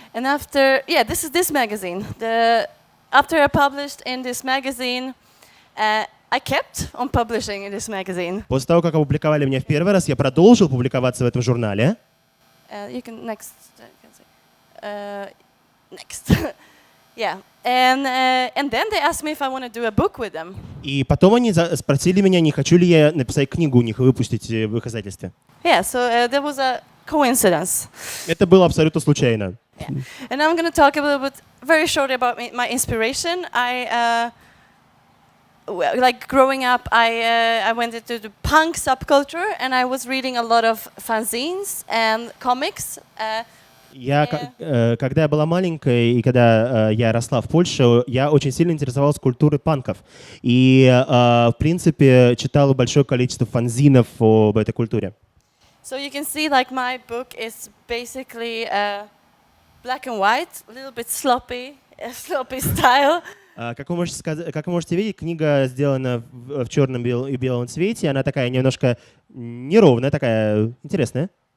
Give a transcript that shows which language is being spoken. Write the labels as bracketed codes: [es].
[en] And this is this magazine. After I published in this magazine, I kept on publishing in this magazine. [ru] После того, как опубликовали меня в первый раз, я продолжил публиковаться в этом журнале. [en] You can next. Next. Yeah. And then they asked me if I want to do a book with them. [ru] И потом они спросили меня, не хочу ли я написать книгу у них и выпустить в их издательстве. [en] Yeah, so that was a coincidence. [ru] Это было абсолютно случайно. [en] Yeah. And I'm going to talk a little bit, very shortly, about my inspiration. Like growing up, I went into the punk subculture, and I was reading a lot of fanzines and comics. [ru] Когда я была маленькой и когда я росла в Польше, я очень сильно интересовалась культурой панков. И, в принципе, читала большое количество фанзинов об этой культуре. [en] So you can see, like, my book is basically black and white, a little bit sloppy style. [ru] Как вы можете видеть, книга сделана в черном и белом цвете. Она такая немножко неровная, такая интересная.